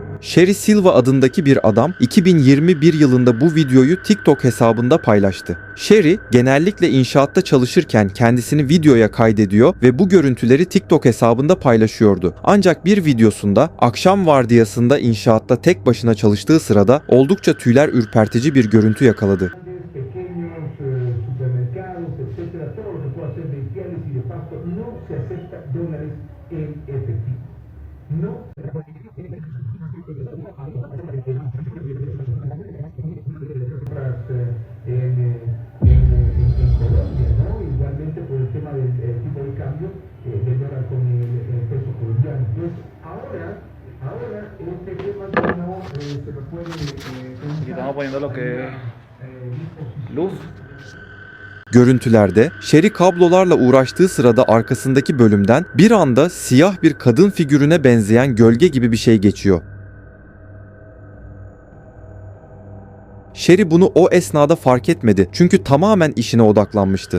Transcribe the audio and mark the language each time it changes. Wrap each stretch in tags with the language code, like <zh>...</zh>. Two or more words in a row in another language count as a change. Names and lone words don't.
<tr>Sherry Silva adındaki bir adam 2021 yılında bu videoyu TikTok hesabında paylaştı. Sherry genellikle inşaatta çalışırken kendisini videoya kaydediyor ve bu görüntüleri TikTok hesabında paylaşıyordu. Ancak bir videosunda akşam vardiyasında inşaatta tek başına çalıştığı sırada oldukça tüyler ürpertici bir görüntü yakaladı.</tr> <es>Pequeños supermercados, etcétera, todo lo que pueda ser de pieles y de pasto, no se acepta dólares en efectivo. No en Colombia, ¿no? Igualmente por el tema del tipo de cambio del dólar con el peso colombiano. Entonces, ahora este tema no se lo puede Aquí estamos poniendo lo que es luz.</es> <tr>Görüntülerde Sherry kablolarla uğraştığı sırada arkasındaki bölümden bir anda siyah bir kadın figürüne benzeyen gölge gibi bir şey geçiyor. Sherry bunu o esnada fark etmedi çünkü tamamen işine odaklanmıştı.</tr>